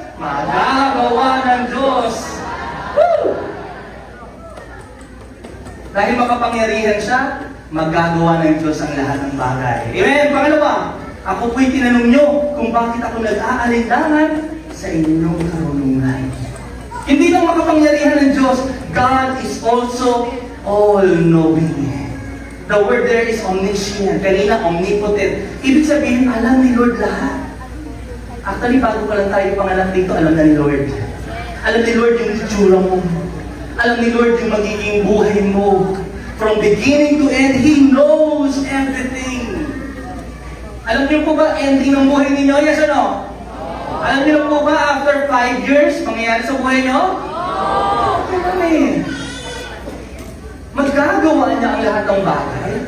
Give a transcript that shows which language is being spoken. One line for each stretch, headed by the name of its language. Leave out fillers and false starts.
Filipino: Magagawa ng Diyos. Woo! Dahil makapangyarihan siya, magagawa ng Diyos ang lahat ng bagay. Amen! Pangalawa, ako po'y tinanong nyo kung bakit ako nag-aalinlangan sa inyong karunungan. Hindi lang makapangyarihan ng Diyos,
English: God is also all-knowing. The word there is omniscient.
Filipino: Kanina, omnipotent. Ibig sabihin, alam ni Lord lahat. Actually, bago pa lang tayo pangalan dito, alam na ni Lord. Alam ni Lord yung itsura mo. Alam ni Lord yung magiging buhay mo.
English: From beginning to end, He knows everything.
Filipino: Alam niyo po ba ending ng buhay ninyo?
English: Yes or no?
Filipino: Alam niyo po ba after 5 years, mangyayari sa buhay niyo? Okay kami. Magagawa niya ang lahat ng bagay.